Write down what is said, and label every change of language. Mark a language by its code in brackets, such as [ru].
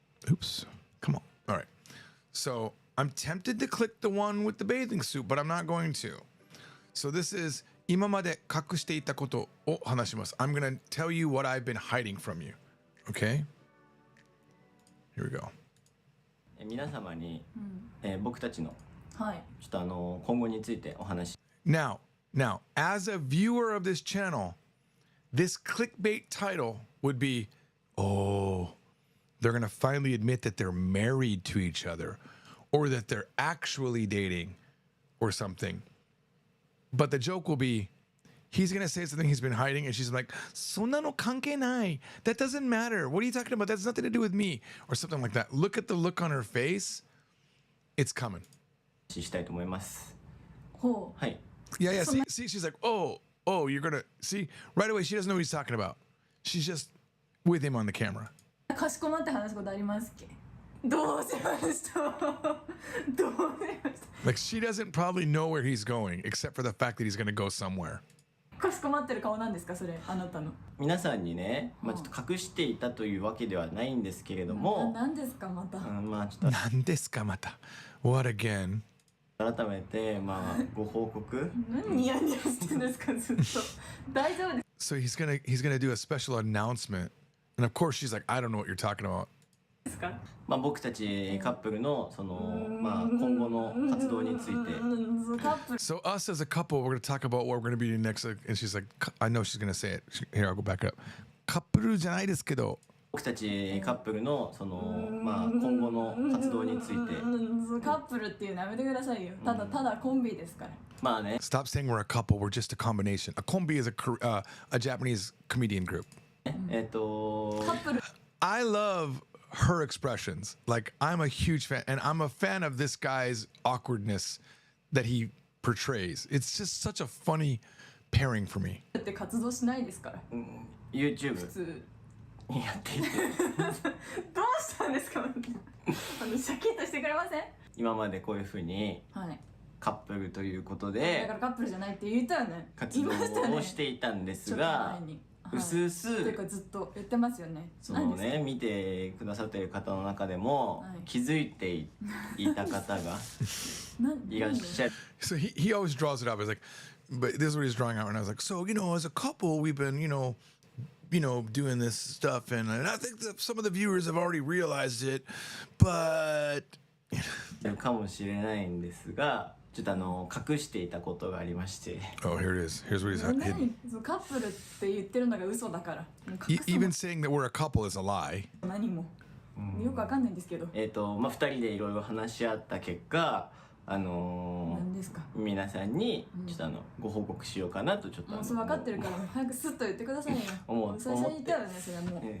[en] Oops. Come on. All right. So I'm tempted to click the one with the bathing suit, but I'm not going to. So this is [ja] 今まで隠していたことを話します. [en] I'm going to tell you what I've been hiding from you. Okay? Here we go. [ja] 皆様に、僕たちの、ちょっと今後についてお話し。 [en] Now, as a viewer of this channel, this clickbait title would be, oh, they're going to finally admit that they're married to each other or that they're actually dating or something. But the joke will be, he's going to say something he's been hiding and she's like, [ja] そんなの関係ない. [en] That doesn't matter. What are you talking about? That's nothing to do with me. Or something like that. Look at the look on her face. It's coming. [ja] したいと思います。ほう。はい。 [en] Yeah. See, she's like, oh, you're going to, see, right away, she doesn't know what he's talking about. She's just with him on the camera. [ja] かしこまって話すことありますっけ？どうしました？どうしました？ [en] Like, she doesn't probably know where he's going, except for the fact that he's going to go somewhere. [ja] かしこまってる顔なんですかそれあなたの。皆さんにね、ちょっと隠していたというわけではないんですけれども、何ですかまた。ちょっと何ですかまた? [en] What again? [ja] 改めてご報告。何ニヤニヤしてんですかずっと。大丈夫です。 [en] So he's gonna do a special announcement, and of course she's like, I don't know what you're talking about. [ja] ですか？僕たちカップルのその今後の活動について。カップル。 [en] So us as a couple, we're gonna talk about what we're gonna be doing next, and she's like, I know she's gonna say it. Here, I'll go back up. [ja] カップルじゃないですけど。僕たちカップルのその今後の活動について。カップルっていうのやめてくださいよ。ただコンビですから。まあね。 [en] Stop saying we're a couple. We're just a combination. A kombi is a Japanese comedian group. カップル。 I love her expressions. Like, I'm a huge fan, and I'm a fan of this guy's awkwardness that he portrays. It's just such a funny pairing for me. [ja] って活動しないですから。 [en] YouTube [ja] 普通。やっていて。どうしたんですかシャキッとしてくれません？今までこういうふうにカップルということでだからカップルじゃないって言ったよね。活動をしていたんですが、うすうすというかずっと言ってますよね。そのね見てくださっている方の中でも気づいていた方がいらっしゃる。 [en] So he always draws it up. It's like, but this is what he's drawing out, and I was like, so as a couple, we've been doing this stuff, and I think that some of the viewers have already realized it, but [ja] かもしれないんですが、ちょっと隠していたことがありまして。 [en] Oh, here it is. Here's what he's hidden. [ja] カップルって言ってるのが嘘だから。 [en] Even saying that we're a couple is a lie. [ja] 何もよくわかんないんですけど。 2人でいろいろ話し合った結果。何ですか？皆さんにちょっとご報告しようかなとちょっと。もう分かってるから早くスッと言ってくださいよ。最初に言ったよねそれはもう。